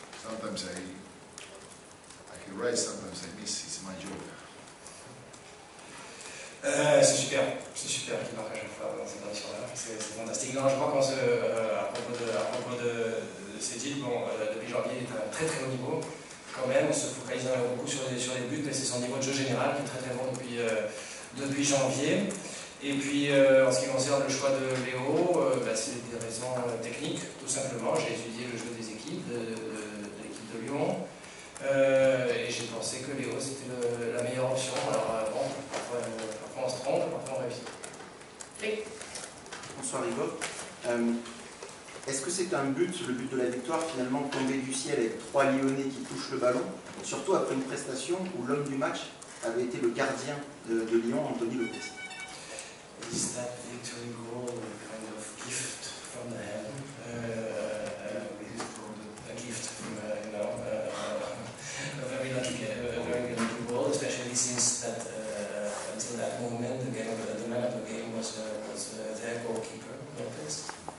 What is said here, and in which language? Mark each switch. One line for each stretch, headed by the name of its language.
English: Sometimes I can write, sometimes I miss. It's my job.
French: C'est super qu'il partage dans ces conditions-là, c'est fantastique. Non, je crois à propos de ces titres, bon, depuis janvier, il est à un très très haut niveau. Quand même, on se focalise beaucoup sur les buts, mais c'est son niveau de jeu général qui est très très bon depuis janvier. Et puis, en ce qui concerne le choix de Léo, c'est des raisons techniques, tout simplement. J'ai étudié le jeu des équipes, de l'équipe de Lyon. Et j'ai pensé que Léo c'était la meilleure option. Alors bon, parfois on se trompe, parfois on réussit. Oui. Bonsoir Igor. Est-ce que c'est le but de la victoire finalement tombé du ciel avec 3 Lyonnais qui touchent le ballon, surtout après une prestation où l'homme du match avait été le gardien de Lyon, Anthony Lopez?
English: Is that victory goal a kind of gift from the heaven? A gift from a very lucky goal, especially since that until that moment the man of the game was their goalkeeper, Lopez.